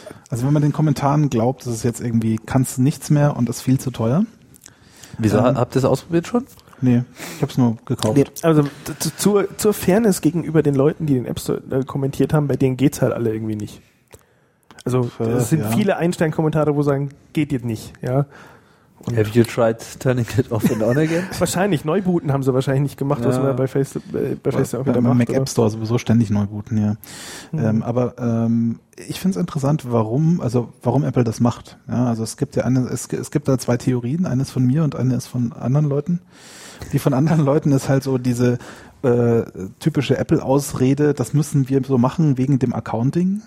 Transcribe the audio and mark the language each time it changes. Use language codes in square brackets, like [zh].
[de] Also wenn man den Kommentaren glaubt, das ist jetzt irgendwie, kannst du nichts mehr und ist viel zu teuer. Wieso, habt ihr es ausprobiert schon? Nee, ich habe es nur gekauft. Nee, also zur Fairness gegenüber den Leuten, die den App Store kommentiert haben, bei denen geht's halt alle irgendwie nicht. Also es sind viele Einstein-Kommentare, wo sagen, geht jetzt nicht. Ja, [en] Und have you tried turning it off and on again? [de] Wahrscheinlich. Neubooten haben sie wahrscheinlich nicht gemacht, ja, was man bei Facebook wieder macht. Mac oder? App Store sowieso ständig neubooten, ja. Hm. Ich finde es interessant, warum Apple das macht. Ja, also es gibt da zwei Theorien. Eine ist von mir und eine ist von anderen Leuten. Die von anderen Leuten ist halt so diese typische Apple-Ausrede, das müssen wir so machen wegen dem Accounting.